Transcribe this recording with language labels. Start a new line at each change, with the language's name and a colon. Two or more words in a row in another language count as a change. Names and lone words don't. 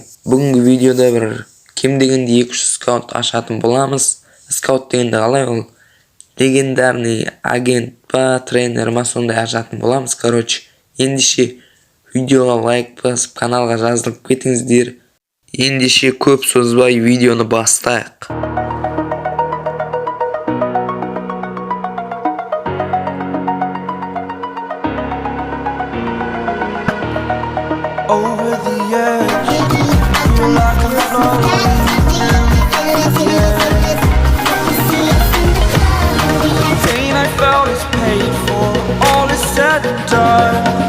Kazakh: Бүгінгі видеода бір кем дегенде 200 скаут ашатын боламыз. Скаут дегенде қалай ол?
Russian: Легендарный агент
Kazakh: па, тренер ма, сондай ашатын боламыз. Ендеше видеоға лайк басып, каналға жазылып кетіңіздер. Ендеше көп созбай видеоны бастайық.
English: Over the edge, feel like I'm floating. Pain I felt is paid for, all is said and done.